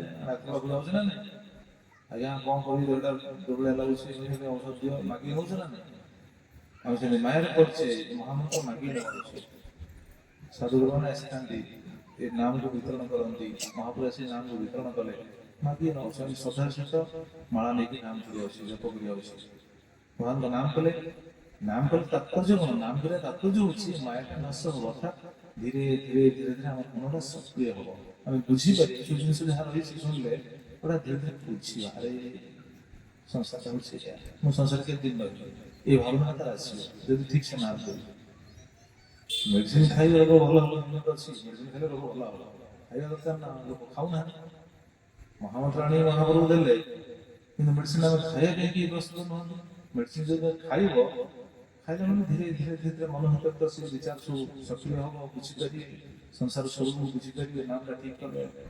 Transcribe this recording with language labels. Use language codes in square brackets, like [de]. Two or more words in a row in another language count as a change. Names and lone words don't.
[or] ଡାକ୍ତର ପାଖକୁ ଯାଉଛି ନା ନାଇଁ ଆଜ୍ଞା କଣ କରିବି ଦୁର୍ବଳିଆ ଲାଗୁଛି ଔଷଧ ଦିଅ ମାଗିକି ନଉଛି ନା ନାଇଁ ଆମେ ସେମିତି ମାୟାରେ ପଡିଛେ ମହାମନ୍ତ୍ର ମାଗିକି ନେଉଛି ସାଧୁଗୁରୁମାନେ ଆସିଥାନ୍ତି ଏ ନାମକୁ ବିତରଣ କରନ୍ତି ମହାପୁରୁ ଆସି ନାମକୁ ବିତରଣ କଲେ ମାଗିକି ନେଉଛି ଆମେ ଶ୍ରଦ୍ଧାର ସହିତ ମାଳା ନେଇକି ନାମ କରିଯାଉଛି ଜପ କରିଯାଉଛି ଭଗବାନଙ୍କ ନାମ କଲେ ତାତ୍ପର୍ଯ୍ୟ କଣ ନାମ କରିବା ତାତ୍ପର୍ଯ୍ୟ ହଉଛି ମାୟାଟା ନାଶ ହବ ଅର୍ଥାତ୍ ଧୀରେ ଧୀରେ ଧୀରେ ଧୀରେ ଆମ ମନଟା ସକ୍ରିୟ ହବ ଆମେ ବୁଝିପାରିବା ଯୋଉ ଜିନିଷ ଯାହା ରହିଛି ଶୁଣିଲେ [bn] ওরা ধীরে ধীরে বুঝছি আরে সংসারটা হচ্ছে [or] ମୁଁ ସଂସାର କେତେ ଦିନ ରହିବି এই ଭାବନାଟା ଆସିବ ଯଦି ଠିକ ସେ ନା ଦେବି ମେଡିସିନ ଖାଇଲେ ରୋଗ ଭଲ ହବ ଅଛି ମେଡିସିନ ଖାଇଲେ ରୋଗ ଭଲ ହବ ଖାଇବା ଦରକାର ନା ଲୋକ ଖାଉନାହାନ୍ତି ମହାମନ୍ତ୍ର ଆଣି ମହାପ୍ରଭୁ ଦେଲେ କିନ୍ତୁ ମେଡିସିନ ଆମେ ଖାଇବା ପାଇଁ କି ପ୍ରସ୍ତୁତ ନୁହନ୍ତି ମେଡିସିନ ଯଦି ଖାଇବ ଖାଇଲେ ମାନେ ଧୀରେ ଧୀରେ ଧୀରେ ଧୀରେ ମନ ଭିତରେ ସେ ବିଚାର ସବୁ ସକ୍ରିୟ ହବ ବୁଝିପାରିବେ ସଂସାର ସ୍ୱରୂପ ବୁଝିପାରିବେ ନାମଟା ଠିକ କଲେ